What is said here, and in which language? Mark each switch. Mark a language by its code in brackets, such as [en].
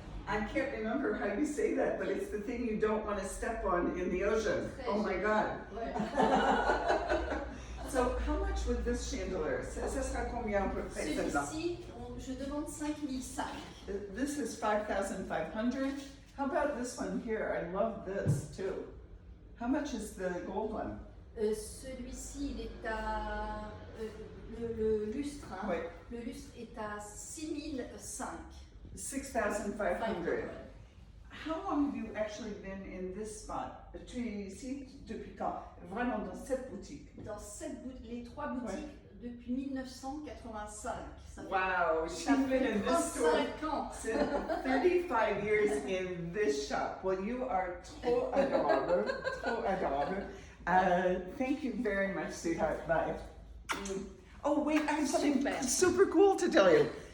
[en] I can't remember how you say that, but it's the thing you don't want to step on in the ocean. Oh my God. So how much would this chandelier? [fr] Ça sera combien à peu près celle-là? Celui-ci, je demande 5 500. [en] This is 5,500. How about this one here? I love this too. How much is the gold one? [fr] Celui-ci, il est à le lustre. Hein, Oui. Le lustre est à 6,500. [en] 6,500. How long have you actually been in this spot? [fr] Tu es ici depuis quand? Vraiment dans cette boutique? Dans les 3 boutiques depuis 1985. Ça fait, [en] Wow, she's been in this store [fr] 35 ans. [en] since 35 years in this shop. Well, you are [fr] trop adorable, trop adorable. [en] Thank you very much, sweetheart. Bye. Oh, wait, I have something super cool to tell you.